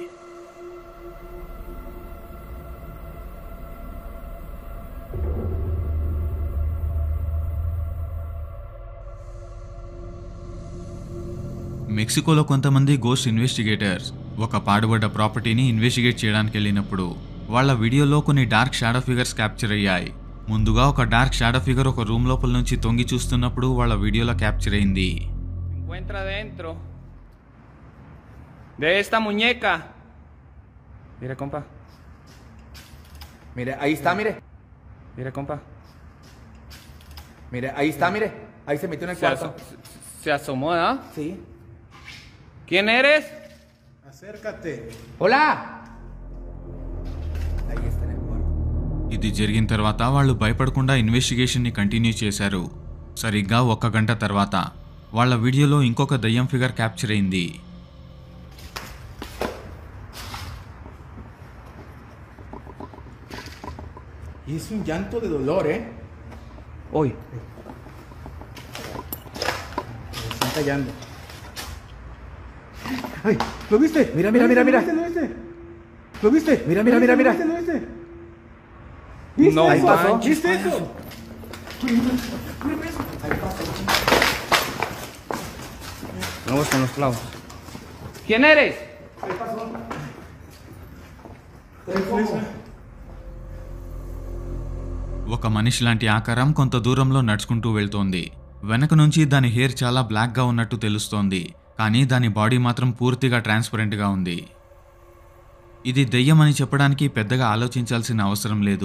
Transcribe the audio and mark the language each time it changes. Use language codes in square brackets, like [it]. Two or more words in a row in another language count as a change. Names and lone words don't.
[te] మెక్సికోలో కొంతమంది [en] ghost investigators [te] ఒక పాడుబడ్డ [en] propertyni investigate [te] చేయడానికి వెళ్ళినప్పుడు వాళ్ళ వీడియోలో కొన్ని [en] dark shadow figures capture [te] అయ్యాయి. ముందుగా ఒక [en] dark shadow figure [te] ఒక రూమ్ లోపల నుంచి తొంగి చూస్తున్నప్పుడు వాళ్ళ వీడియోలో క్యాప్చర్ అయింది. [es] Encuentra dentro de esta muñeca. Mire, compa. Mire, ahí está, mire. Mire, compa. Mire, ahí está, mire. Ahí se metió en el cuarto. Se asomó, ¿ah? Sí. ¿Quién eres? Acércate. ¡Hola! Ahí está en el cuarto. [te] ఇది జరిగిన తర్వాత వాళ్ళు భయపడకుండా [en] investigationni continue [te] చేశారు. సరిగ్గా 1 గంట తర్వాత వాళ్ళ వీడియోలో ఇంకొక దయ్యం [en] figure capture [te] అయింది. [es] Y es un llanto de dolor, ¿eh? Hoy. Me están callando. ¡Ay! ¿Lo viste? Mira, mira, mira, mira. ¿Lo viste? ¿Lo viste? Mira, mira, mira, mira. ¿Lo viste? ¿Viste No eso? manches. ¿Viste eso? Vamos con los clavos. ¿Quién eres? [te] ఒక మనిషి లాంటి ఆకారం కొంత దూరంలో నడుచుకుంటూ వెళ్తోంది. వెనక నుంచి దాని హెయిర్ చాలా బ్లాక్గా ఉన్నట్టు తెలుస్తోంది. కానీ దాని బాడీ మాత్రం పూర్తిగా ట్రాన్స్పరెంట్గా ఉంది. ఇది దెయ్యం అని చెప్పడానికి పెద్దగా ఆలోచించాల్సిన అవసరం లేదు.